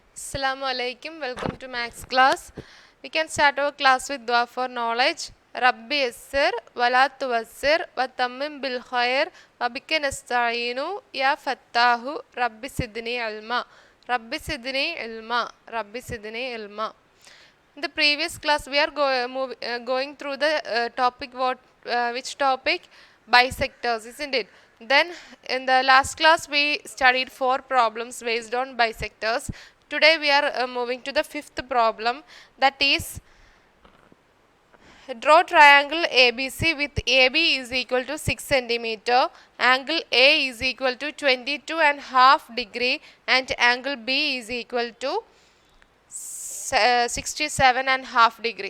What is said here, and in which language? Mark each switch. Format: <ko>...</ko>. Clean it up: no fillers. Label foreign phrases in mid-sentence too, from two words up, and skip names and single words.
<ar>السلام عليكم.</ar> <en>Welcome to Max class. We can start our class with dua for knowledge.</en> <ar>رب يسر ولا تعسر وتمم بالخير وبك نستعين يا فتاح رب زدني علما. رب زدني علما. رب زدني علما.</ar> <en>In the previous class we are going through the topic which topic? Bisectors, isn't it? Then in the last class we studied 4 problems based on bisectors. Today we are moving to the 5th problem, that is draw triangle ABC with AB is equal to 6 centimeter, angle A is equal to 22.5 degree and angle B is equal to 67.5 degree.</en>